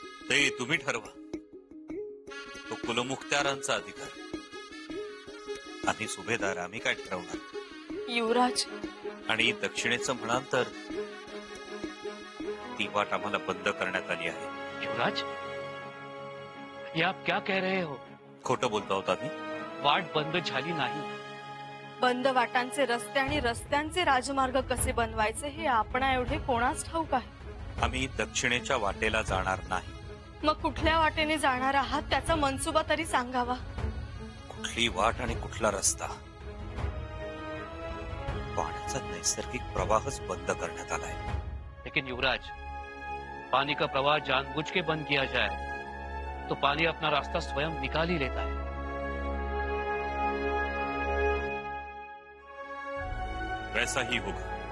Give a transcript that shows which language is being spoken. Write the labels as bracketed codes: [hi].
[mr] ते तुम्ही ठरवा. तो कुलमुख्तारांचा अधिकार. आम्ही सुभेदार, आम्ही काय ठरवणार? युवराज, आणि दक्षिणेचं म्हणाल तर ती वाट आम्हाला बंद करण्यात आली आहे. [hi] युवराज, ये आप क्या कह रहे हो? [mr] खोटं बोलता होता मी? वाट बंद झाली नाही. बंद वाटांचे रस्ते आणि रस्त्यांचे राजमार्ग कसे बनवायचे हे आपणा एवढे कोणास ठाऊक आहे? आम्ही दक्षिणेच्या वाटेला जाणार नाही. मग कुठल्या वाटेने जाणार आहात त्याचा मनसुबा तरी सांगावा. कुठली वाट आणि कुठला रस्ता? पाण्याचा नैसर्गिक प्रवाहच बंद करण्यात आलाय. [hi] लेकिन युवराज, पानी का प्रवाह जानबूझ के बंद किया जाए तो पानी अपना रास्ता स्वयं निकाल ही लेता है. वैसा ही होगा.